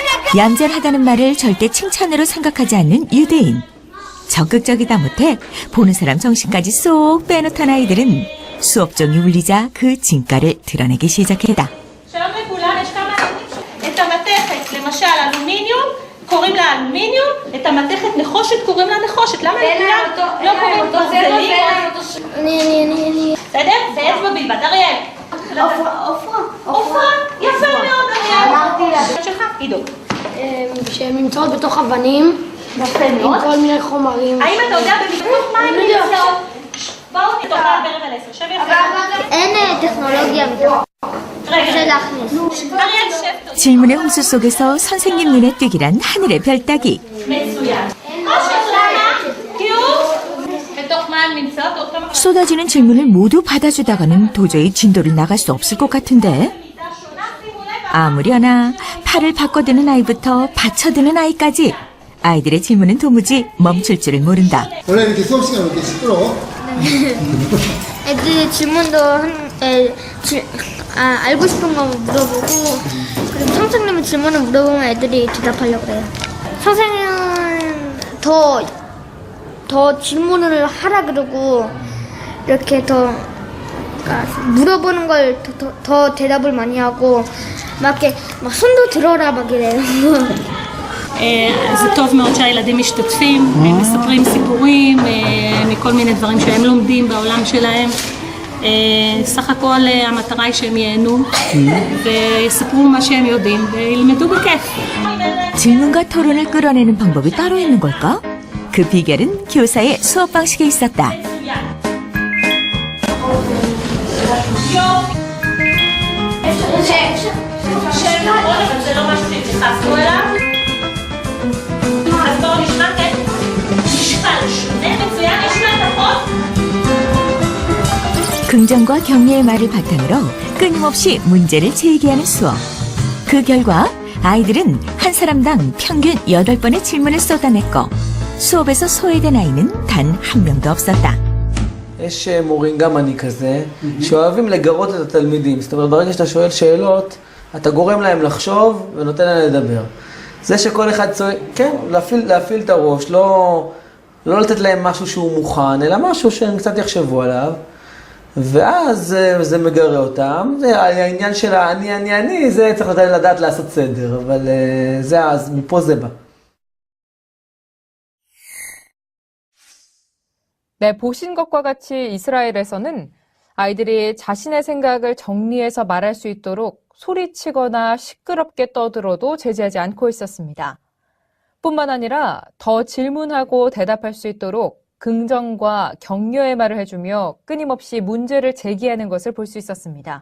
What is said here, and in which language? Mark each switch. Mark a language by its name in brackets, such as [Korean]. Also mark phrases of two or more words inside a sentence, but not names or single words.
[Korean] 얌전하다는 말을 절대 칭찬으로 생각하지 않는 유대인. 적극적이다 못해 보는 사람 정신까지 쏙 빼놓던 아이들은 수업 종이 울리자 그 진가를 드러내기 시작했다. [Hebrew] שלום לכולם, יש כמה... את המתכת, למשל אלומיניום, קוראים לה אלומיניום, את המתכת נחושת קוראים לה נחושת. למה לכולם לא קוראים ברזלים? אני. בסדר? זה אצבע בלבד. אריאל. עופרה. יפה מאוד, אריאל. אמרתי לה. שלך, עידו. שהן נמצאות בתוך אבנים, עם כל מיני חומרים. האם אתה יודע בתוך מה הן נמצאות? בואו נתוך ברם על 10. שב יפה. אין טכנולוגיה מתוך. רגע. להכניס. אריאל, שב טוב. [Korean] 질문의 홍수 속에서 선생님 눈에 띄기란 하늘의 별 따기. [Hebrew] מצוין. למה? כי הוא... בתוך מה הן נמצאות? עוד כמה... [Korean] 쏟아지는 질문을 모두 받아주다가는 도저히 진도를 나갈 수 없을 것 같은데. 아무려나 팔을 바꿔드는 아이부터 받쳐드는 아이까지 아이들의 질문은 도무지 멈출 줄을 모른다. 원래 이렇게 수업 시간 이렇게 시끄러워? 애들 질문도 알고 싶은 거 물어보고, 그리고 선생님이 질문을 물어보면 애들이 대답하려고 해요. 선생님은 더 질문을 하라 그러고, 이렇게 그러니까 물어보는 걸 더 대답을 많이 하고, 막 이렇게 막 손도 들어라 막 이래요. [Hebrew] זה טוב מאוד שהילדים משתתפים, הם מספרים סיפורים מכל מיני דברים שהם לומדים בעולם שלהם. סך הכל המטרה היא שהם ייהנו ויספרו מה שהם יודעים וילמדו בכיף. [Korean] 질문과 토론을 끌어내는 방법이 따로 있는 걸까? 그 비결은 교사의 수업 방식에 있었다. [Hebrew] אבל זה לא משהו שהתייחסנו אליו. אז בואו נשמע כן. משקל שונה מצוין, נשמע את החוק. [Korean] 긍정과 격려의 말을 바탕으로 끊임없이 문제를 제기하는 수업. 그 결과 아이들은 한 사람당 평균 8번의 질문을 쏟아냈고 수업에서 소외된 아이는 단 한 명도 없었다. [Hebrew] יש מורים, גם אני כזה, שאוהבים לגרות את התלמידים. זאת אומרת, ברגע שאתה שואל שאלות, אתה גורם להם לחשוב ונותן להם לדבר. זה שכל אחד צועק, כן, להפעיל את הראש, לא לתת להם משהו שהוא מוכן, אלא משהו שהם קצת יחשבו עליו, ואז זה מגרה אותם. זה העניין של אני, זה צריך לדעת לעשות סדר, אבל זה אז, מפה זה בא. [Korean] 네, 보신 것과 같이 이스라엘에서는 아이들이 자신의 생각을 정리해서 말할 수 있도록 소리치거나 시끄럽게 떠들어도 제지하지 않고 있었습니다. 뿐만 아니라 더 질문하고 대답할 수 있도록 긍정과 격려의 말을 해주며 끊임없이 문제를 제기하는 것을 볼 수 있었습니다.